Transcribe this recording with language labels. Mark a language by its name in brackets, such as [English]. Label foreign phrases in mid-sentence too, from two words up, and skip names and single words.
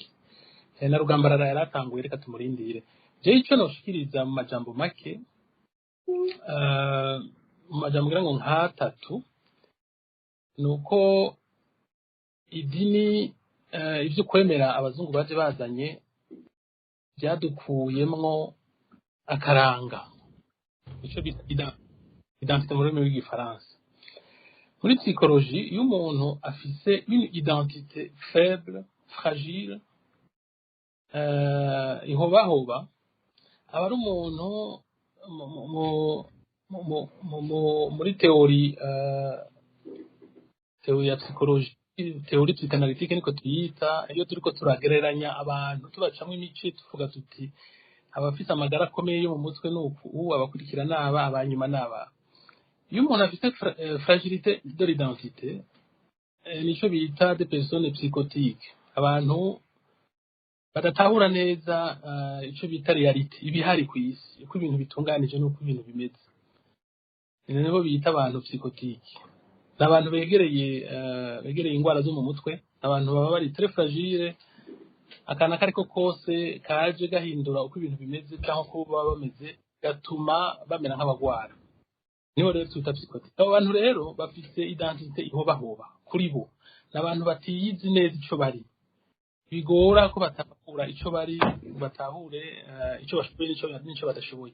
[Rundi] Na Rugambarara yaratanguye, reka tumurindire. Je ico noshikiriza mu majambo make, mu majambo ngira ngo nk'atatu, nuko idini ivyo kwemera abazungu baje bazanye byadukuyemwo akaranga, ico bita identité mu rurimi rw'igifaransa. Muri psychologie, iyo umuntu afise [French] une identité faible, fragile, [Rundi] ihobahoba, aba ari umuntu muri teori ya psychologie, teori psychanalytique niko tuyita, iyo turiko turagereranya abantu tubacamwe imice tuvuga tuti abafite amagara akomeye yo mu mutwe n'uku, abakurikira n'aba, abanyuma n'aba. Iyo umuntu afite [French] fragilité de l'identité, [Rundi] nico bita [French] des personnes psychotiques, [Rundi] abantu badatahura neza ico bita reality, ibihari ku isi, uko ibintu bitunganije n'uko ibintu bimeze. Nibo bita abantu psychotiques. N'abantu begereye ingwara zo mu mutwe, abantu baba bari [French] très fragile, [Rundi] akana kariko kose kaje gahindura uko ibintu bimeze cyangwa ko baba bameze gatuma bamera nk'abagwara. Niho rero twita psychotique. Abo bantu rero bafite identité ihobahoba kuri bo, n'abantu batiyizi neza ico bari, bigora ko batahura ico bari, batahure ico bashoboye n'ico badashoboye.